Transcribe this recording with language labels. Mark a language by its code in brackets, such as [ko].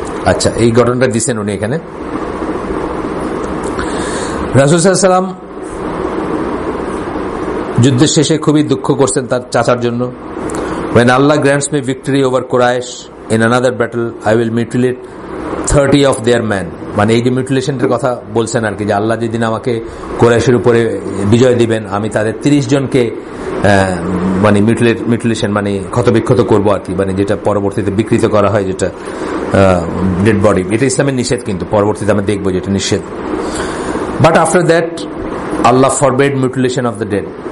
[bn] আচ্ছা, এই ঘটনাটা দিচ্ছেন উনি এখানে। রাসূল সাল্লাল্লাহু আলাইহি ওয়াসাল্লাম যুদ্ধের শেষে খুবই দুঃখ করছেন তার চাচার জন্য। [en] When Allah grants me victory over Quraysh in another battle, I will mutilate 30 of their men. [bn] মানে এই যে মিউটিলেশনের কথা বলছেন আর কি, যে আল্লাহ যেদিন আমাকে কুরাইশের উপরে বিজয় দিবেন, আমি তাদের 30 জনকে মানে মিউটিলেশন মানে ক্ষতবিক্ষত করবো আর কি, মানে যেটা পরবর্তীতে বিকৃত করা হয়, যেটা ডেড বডি। এটা ইসলামের নিষেধ, কিন্তু পরবর্তীতে আমরা দেখবো যেটা নিষেধ। [en] But after that Allah forbade mutilation of the dead.